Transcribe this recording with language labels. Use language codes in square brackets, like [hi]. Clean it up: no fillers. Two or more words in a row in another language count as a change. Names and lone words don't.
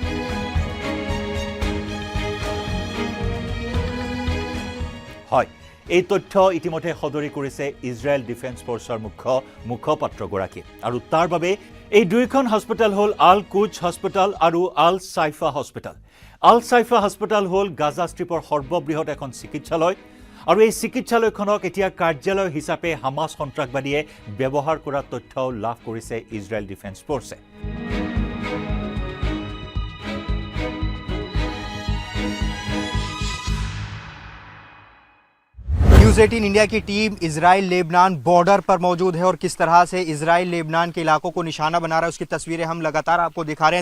[as] হয়, এই তথ্য ইতিমধ্যে সদৰি কৰিছে ইজৰাইল ডিফেন্স ফৰ্চৰ মুখপাত্ৰগৰাকী, আৰু তাৰ বাবে এই দুইখন হস্পিটেল হ'ল আল কুচ হস্পিটেল আৰু আল চাইফা হস্পিটেল। আল চাইফা হস্পিটেল হ'ল গাজা ষ্ট্ৰীপৰ সৰ্ববৃহৎ এখন চিকিৎসালয়, আৰু এই চিকিৎসালয়খনক এতিয়া কাৰ্যালয় হিচাপে হামাছ সন্ত্ৰাসবাদীয়ে ব্যৱহাৰ কৰাৰ তথ্যও লাভ কৰিছে ইজৰাইল ডিফেন্স ফৰ্চে। [hi] न्यूज़ 18 इंडिया की टीम इजराइल लेबनान बॉर्डर पर मौजूद है और किस तरह से इजराइल लेबनान के इलाकों को निशाना बना रहा है उसकी तस्वीरें हम लगातार आपको दिखा रहे हैं।